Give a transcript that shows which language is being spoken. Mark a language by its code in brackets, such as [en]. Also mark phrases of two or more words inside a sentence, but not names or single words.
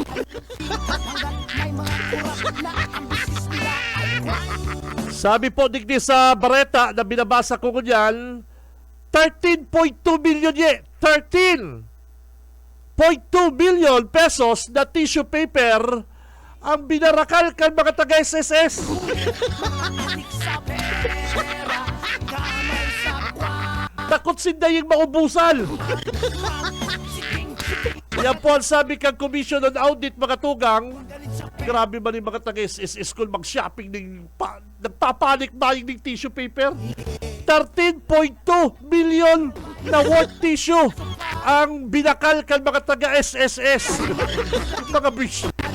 [bik] Sabi po digdi sa bareta na binabasa ko kunyan, 13.2 million 13.2 billion pesos na [en] tissue paper [bik] ang binarakal kan mga taga-SSS. Takot sinda yung maubusan. Yan po ang sabi kang Commission on Audit, mga tugang. [tl] Grabe man yung mga taga-SSS kung mag-shopping nagpapanik buying ng [en] tissue paper. [bik] 13.2 million na worth tissue ang binakal kan mga taga-SSS. [tl] Mga bish.